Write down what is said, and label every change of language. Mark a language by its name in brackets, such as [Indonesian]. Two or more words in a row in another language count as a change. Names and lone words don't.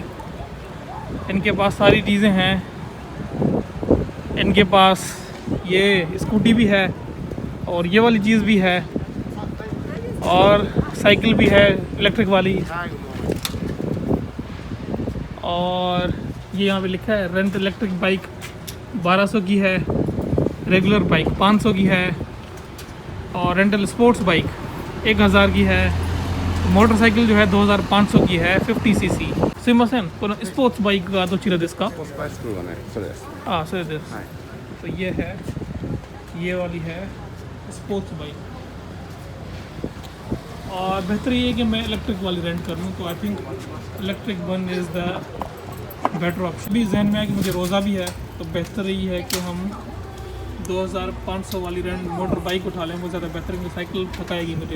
[Hindi] इनके पास सारी चीज़ें हैं, इनके पास ये स्कूटी भी है, और ये वाली चीज़ भी है, और साइकिल भी है इलेक्ट्रिक वाली, और ये यहाँ पे लिखा है [English] rent electric bike [Hindi] 1200 की है, [English] regular bike [Hindi] 500 की है, और [English] rental sports bike [Hindi] 1000 की है, मोटरसाइकिल जो है 2500 की है 50cc। [Japanese] すいません、このスポーツバイクがどちらですか？スポーツバイクはね、それです。 [English] हाँ sir this, [Japanese] はい。 [Hindi] तो ये है, ये वाली है [English] sports bike. [Hindi] और बेहतर ये है कि मैं इलेक्ट्रिक वाली रेंट कर लूँ, तो [English] I think electric one is the better option. [Hindi] भी जहन में है कि मुझे रोज़ा भी है, तो बेहतर यही है कि हम 2500 वाली [English] rent motor bike [Hindi] उठा लें, वो ज़्यादा बेहतर, क्योंकि साइकिल थकाएगी मुझे।